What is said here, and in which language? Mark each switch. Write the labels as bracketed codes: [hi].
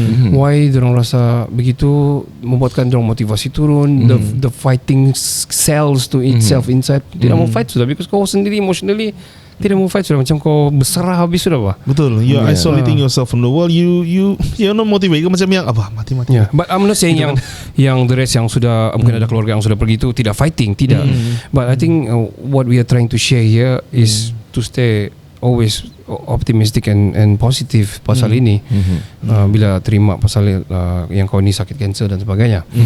[ms] Why diorang rasa begitu, membuatkan diorang motivasi turun. [en] The fighting cells to itself inside [ms] tidak mau fight sudah, because kau sendiri emotionally tidak mau fight sudah, macam kau berserah habis sudah bah. Betul. [en] You're isolating yourself from the world. You're not motivated. [ms] Macam yang apa mati. [en] Yeah. But I'm not saying [ms] yang the rest yang sudah mungkin ada keluarga yang sudah pergi itu tidak fighting, tidak. [en] But I think what we are trying to share here is to stay always optimistic and positive [ms] pasal ini. Bila terima pasal yang kau ni sakit kanser dan sebagainya.